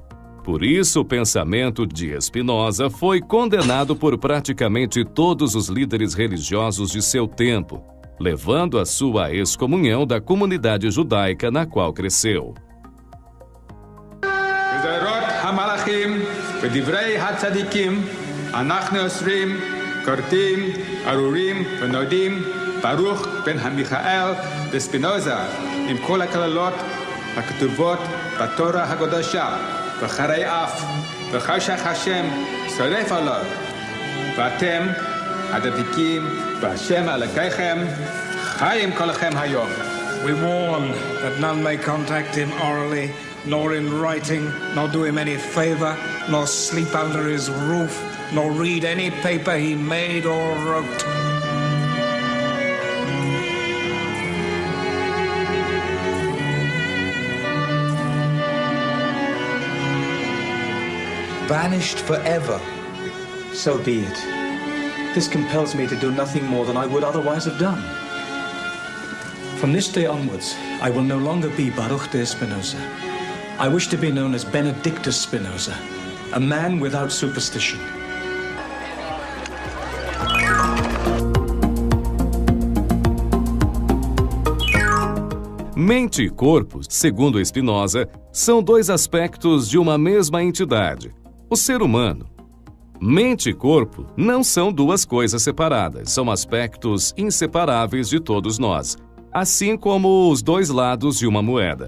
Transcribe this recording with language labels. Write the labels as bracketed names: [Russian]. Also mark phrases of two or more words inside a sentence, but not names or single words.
[Portuguese] Por isso, o pensamento de Spinoza foi condenado por praticamente todos os líderes religiosos de seu tempo, levando à sua excomunhão da comunidade judaica na qual cresceu. Baruch ben Michael de Spinoza, [Hebrew] עם כל הכללות הכתובות בתורה הקדושה, וחרי אף, וחשך השם שורף עליו, ואתם הדבקים בהשם אלוקיכם, חיים כולכם היום. [English] We warn that none may contact him orally, nor in writing, nor do him any favor, nor sleep under his roof, nor read any paper he made or wrote. Banished forever, so be it. This compels me to do nothing more than I would otherwise have done. From this day onwards, I will no longer be Baruch de Spinoza. I wish to be known as Benedictus Spinoza, a man without superstition. [Portuguese] Mente e corpo, segundo Spinoza, são dois aspectos de uma mesma entidade, o ser humano. Mente e corpo não são duas coisas separadas, são aspectos inseparáveis de todos nós, assim como os dois lados de uma moeda.